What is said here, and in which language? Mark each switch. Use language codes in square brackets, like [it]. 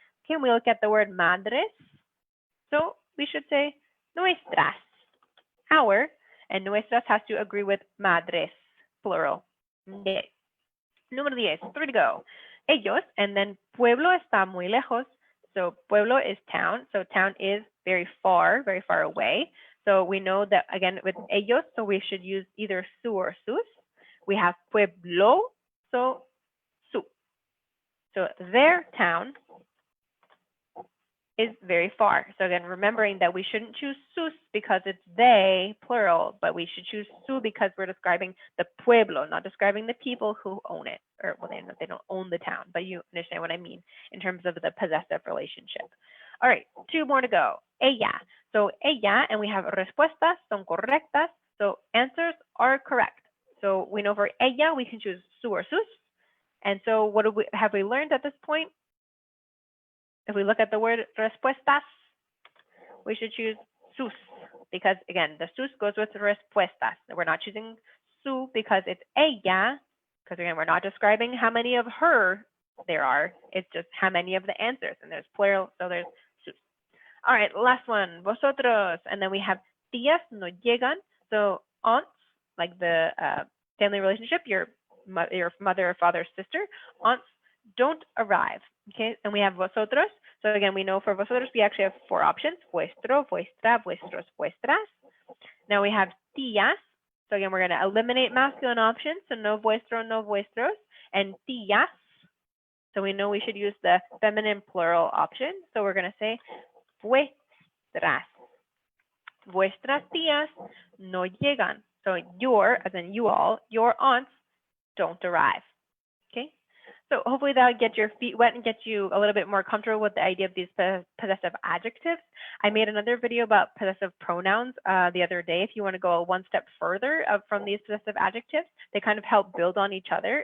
[en] Okay, we look at the word madres. So we should say nuestras, our, and nuestras has to agree with madres, plural. Okay. Número 10, 3 to go. [es] Ellos, [en] and then [es] pueblo está muy lejos. [en] So pueblo is town. So town is very far away. So we know that, again, with ellos, so we should use either su or sus. We have pueblo, so su. So their town is very far. So again, remembering that we shouldn't choose sus because it's they, plural, but we should choose su because we're describing the pueblo, not describing the people who own it. Or, well, they don't own the town, but you understand what I mean in terms of the possessive relationship. All right, 2 more to go. Ella. So ella, and we have [es] respuestas son correctas. [en] So answers are correct. So we know for ella, we can choose su or sus. And so what have we learned at this point? If we look at the word respuestas, we should choose sus because, again, the sus goes with respuestas. We're not choosing su because it's ella, because, again, we're not describing how many of her there are. It's just how many of the answers, and there's plural, so there's sus. All right, last one, vosotros, and then we have [es] tías no llegan. [en] So aunts, like the family relationship, your mother or father's sister, aunts don't arrive. Okay, and we have vosotros. So again, we know for vosotros, we actually have 4 options: vuestro, vuestra, vuestros, vuestras. Now we have tías. So again, we're going to eliminate masculine options. So no vuestro, no vuestros. And tías, So we know we should use the feminine plural option. So we're going to say vuestras. [es] Vuestras tías no llegan. [en] So your, as in you all, your aunts don't arrive. Okay. So hopefully that'll get your feet wet and get you a little bit more comfortable with the idea of these possessive adjectives. I made another video about possessive pronouns the other day. If you want to go one step further from these possessive adjectives, they kind of help build on each other.